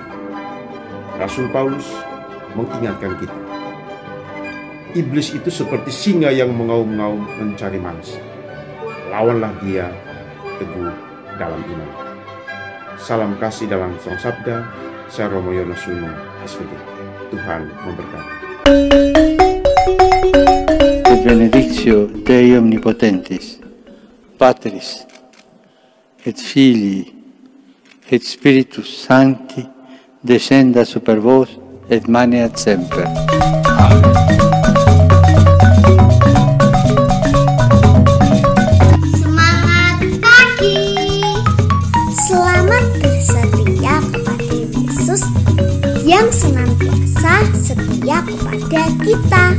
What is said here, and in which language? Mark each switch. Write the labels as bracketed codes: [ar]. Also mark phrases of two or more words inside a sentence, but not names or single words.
[id] Rasul Paulus mengingatkan kita, iblis itu seperti singa yang mengaum-ngaum mencari mangsa. Lawanlah dia teguh dalam iman. Salam kasih dalam Sang Sabda. Saya Romo Yonosuno, SVD. Tuhan memberkati. [la] Benedictio Dei Omnipotentis, Patris et Filii et Spiritus Sancti, descenda super vos et maneat semper. [id] Amen. Semangat pagi. Selamat bersetia kepada Yesus yang senantiasa setia kepada kita.